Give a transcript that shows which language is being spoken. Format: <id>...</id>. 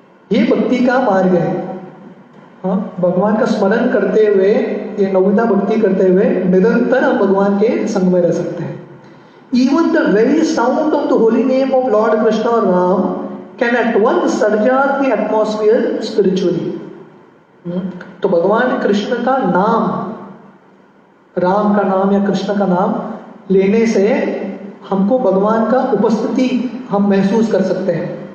<hi>ये भक्ति का मार्ग है। हाँ, भगवान का स्मरण करते हुए, ये नौविधा भक्ति करते हुए निरंतर हम भगवान के संग में रह सकते हैं।</hi> <en>Even the very sound of the holy name of Lord Krishna or Ram can at once surcharge the atmosphere spiritually.</en> <hi>तो भगवान कृष्ण का नाम, राम का नाम या कृष्ण का नाम लेने से हमको भगवान का उपस्थिति हम महसूस कर सकते हैं।</hi>